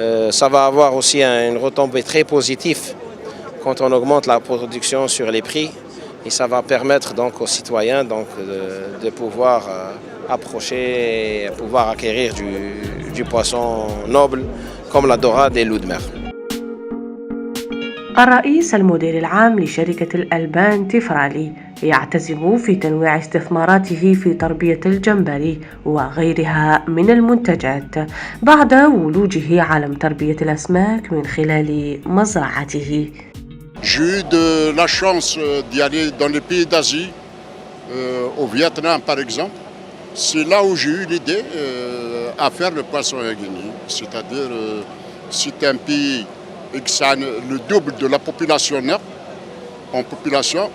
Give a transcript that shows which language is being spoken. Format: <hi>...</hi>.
<fr>Ça va avoir aussi une retombée très positive quand on augmente la production sur les prix, et ça va permettre donc aux citoyens de pouvoir approcher et pouvoir acquérir du poisson noble comme la dorade et l'eau de mer.</fr> <ar>الرئيس المدير العام لشركة الألبان تفرالي يعتزم في تنويع استثماراته في تربية الجمبري وغيرها من المنتجات بعد ولوجه عالم تربية الأسماك من خلال مزرعته.</ar> <fr>J'ai eu de la chance d'y aller dans les pays d'Asie, au Vietnam par exemple. C'est là où j'ai eu l'idée, à faire le poisson à Guinée. C'est-à-dire, c'est un pays et que ça a le double de la population en population.</fr>